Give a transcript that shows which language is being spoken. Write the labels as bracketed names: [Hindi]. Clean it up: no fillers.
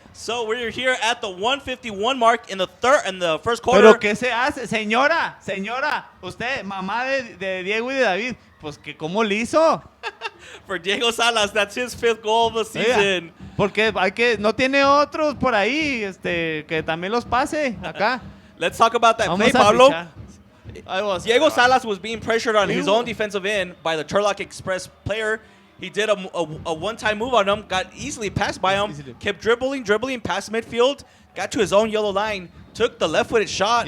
[English] So we're here at the 151 mark in the first quarter. [Spanish] ¿Pero qué se hace? Señora, usted, mamá de Diego y de David, pues que cómo le hizo. [English] For Diego Salas, that's his 5th goal of the season. [Spanish] Oiga, porque no tiene otros por ahí que también los pase acá. [English] Let's talk about that play, [Spanish] Vamos a [English] Pablo. [Spanish] fichar. [English] Diego Salas was being pressured on his own defensive end by the Turlock Express player. He did a one-time move on him, got easily passed by him, kept dribbling past midfield, got to his own yellow line, took the left-footed shot.